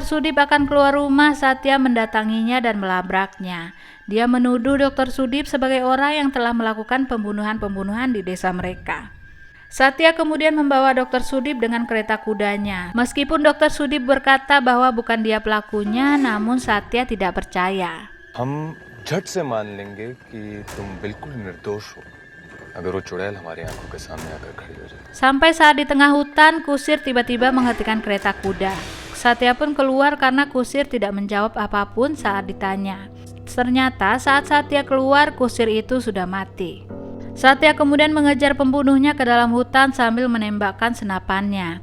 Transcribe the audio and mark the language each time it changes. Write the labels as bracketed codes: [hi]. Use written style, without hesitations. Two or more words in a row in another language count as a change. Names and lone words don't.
[id] Sudip akan keluar rumah, Satya mendatanginya dan melabraknya. Dia menuduh Dr. Sudip sebagai orang yang telah melakukan pembunuhan-pembunuhan di desa mereka. Satya kemudian membawa Dr. Sudip dengan kereta kudanya. Meskipun Dr. Sudip berkata bahwa bukan dia pelakunya, namun Satya tidak percaya. [hi] हम झट से मान लेंगे कि तुम बिल्कुल निर्दोष हो अगर वो चुड़ैल हमारी आंखों के सामने आकर खड़ी हो जाए. [id] Sampai saat di tengah hutan, kusir tiba-tiba menghentikan kereta kuda. Satya pun keluar karena kusir tidak menjawab apapun saat ditanya. Ternyata saat Satya keluar, kusir itu sudah mati. Satya kemudian mengejar pembunuhnya ke dalam hutan sambil menembakkan senapannya.